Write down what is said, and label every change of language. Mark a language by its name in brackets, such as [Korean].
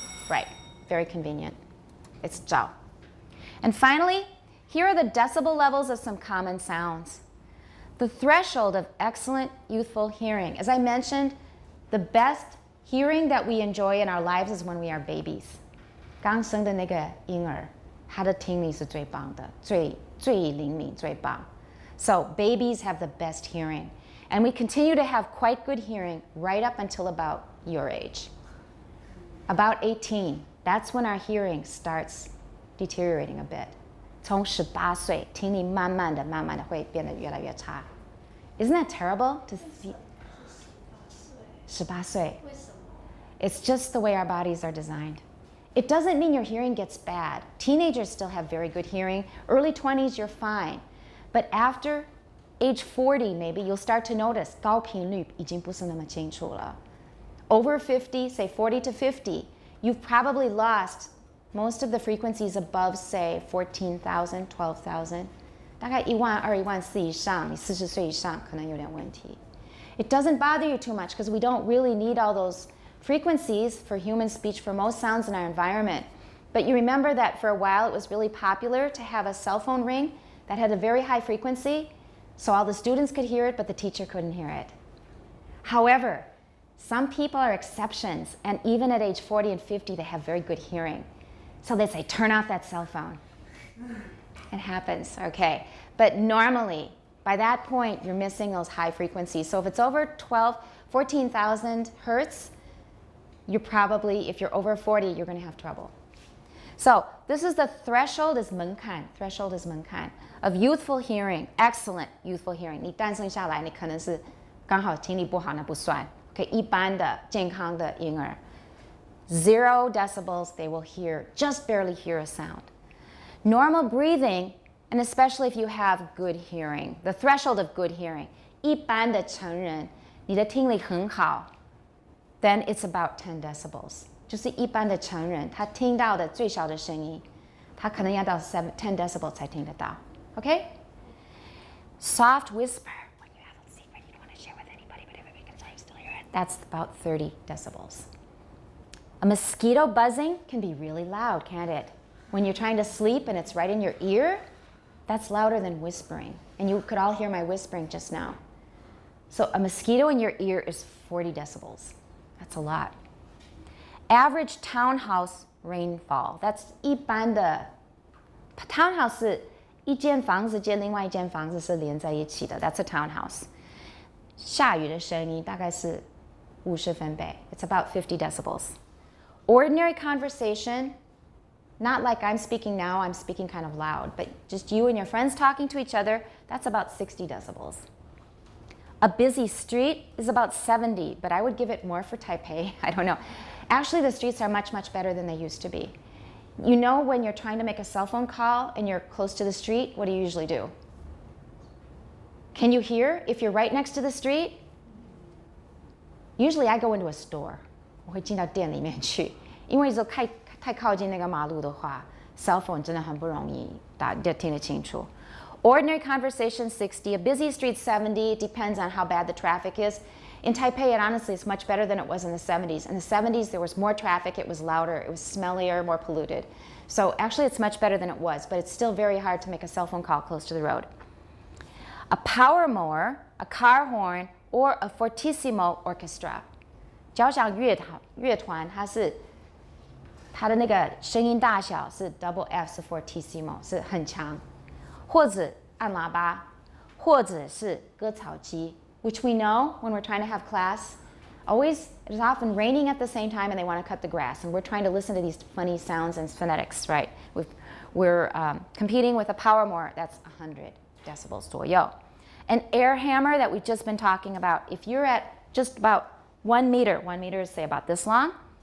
[English] Right, very convenient. It's 照.And finally, here are the decibel levels of some common sounds. The threshold of excellent youthful hearing. As I mentioned, the best hearing that we enjoy in our lives is when we are babies. [Chinese] 刚生的那个婴儿，他的听力是最棒的，最灵敏，最棒。 [English] So babies have the best hearing. And we continue to have quite good hearing right up until about your age. About 18, that's when our hearing starts deteriorating a bit. [Chinese] 从18岁，听力慢慢的会变得越来越差。 [English] Isn't that terrible to see? [Chinese] 18岁。为什么？ [English] It's just the way our bodies are designed. It doesn't mean your hearing gets bad. Teenagers still have very good hearing. Early 20s, you're fine. But after age 40, maybe, you'll start to notice [Chinese] 高频率已经不是那么清楚了。 [English] Over 50, say 40 to 50, you've probably lost most of the frequencies above, say, 14,000, 12,000. [Chinese] 大概12000、14000以上，你40岁以上可能有点问题。 [English] It doesn't bother you too much because we don't really need all those frequencies for human speech for most sounds in our environment. But you remember that for a while it was really popular to have a cell phone ring that had a very high frequency, so all the students could hear it, but the teacher couldn't hear it. However, some people are exceptions, and even at age 40 and 50, they have very good hearing. So they say, turn off that cell phone. It happens, okay. But normally, by that point, you're missing those high frequencies. So if it's over 14,000 hertz, you're probably, if you're over 40, you're going to have trouble. So this is the threshold is 门槛 threshold is 门槛 of youthful hearing, excellent youthful hearing. [Chinese] 你诞生下来，你可能是刚好听力不好，那不算。 [English] Okay, [Chinese] 一般的健康的婴儿 [English] 0 decibels, they will hear, just barely hear a sound. Normal breathing, and especially if you have good hearing, the threshold of good hearing, [Chinese] 一般的成人，你的听力很好 [English] then it's about 10 decibels. [Chinese] 就是一般的成人，他听到的最小的声音，他可能要到10 decibels 才听得到。 [English] Okay? Soft whisper, when you have a secret you don't want to share with anybody, but everybody can tell you still hear it. That's about 30 decibels. A mosquito buzzing can be really loud, can't it? When you're trying to sleep and it's right in your ear, that's louder than whispering. And you could all hear my whispering just now. So a mosquito in your ear is 40 decibels. That's a lot. Average townhouse rainfall. That's [Chinese] 一般的 townhouse 是一间房子接另外一间房子是连在一起的。 [English] That's a townhouse. [Chinese] 下雨的声音大概是50分贝。 [English] It's about 50 decibels. Ordinary conversation, not like I'm speaking now, I'm speaking kind of loud, but just you and your friends talking to each other, that's about 60 decibels. A busy street is about 70, but I would give it more for Taipei. I don't know. Actually, the streets are much, much better than they used to be. You know when you're trying to make a cell phone call and you're close to the street, what do you usually do? Can you hear if you're right next to the street? Usually I go into a store. [Chinese] 我会进到店里面去，因为太靠近那个马路的话 cell phone 真的很不容易听得清楚。 [English] Ordinary conversation 60, a busy street 70, it depends on how bad the traffic is. In Taipei, it honestly is much better than it was in the 70s. In the 70s, there was more traffic, it was louder, it was smellier, more polluted. So actually, it's much better than it was, but it's still very hard to make a cell phone call close to the road. A power mower, a car horn, or a fortissimo orchestra. [Chinese] 交响乐团，它的那个声音大小是 double F 是 fortissimo 是很强，或者按喇叭，或者是割草机。 [English] Which we know when we're trying to have class, it is often raining at the same time and they want to cut the grass. And we're trying to listen to these funny sounds and phonetics, right? We're competing with a power mower that's 100 decibels 左右. An air hammer that we've just been talking about, if you're at just about 1 meter is say about this long.